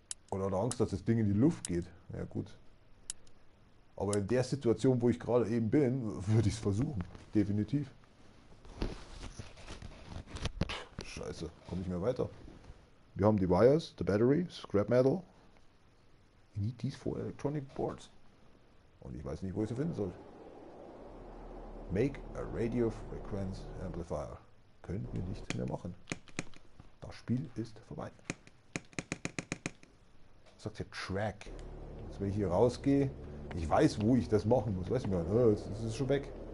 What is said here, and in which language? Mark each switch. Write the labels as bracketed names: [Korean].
[German] Oder hat er Angst, dass das Ding in die Luft geht? Ja gut. Aber in der Situation, wo ich gerade eben bin, würde ich es versuchen. Definitiv. Scheiße, komme ich mehr weiter. Wir haben die [English] Wires, the battery, scrap metal. We need these 4 electronic boards. [German] Und ich weiß nicht, wo ich sie finden soll. [English] Make a radio frequency amplifier. [German] Können wir nicht mehr machen. Das Spiel ist vorbei. Was sagt hier Track? Jetzt, wenn ich hier rausgehe, ich weiß, wo ich das machen muss. Weiß ich gar nicht. Das ist schon weg.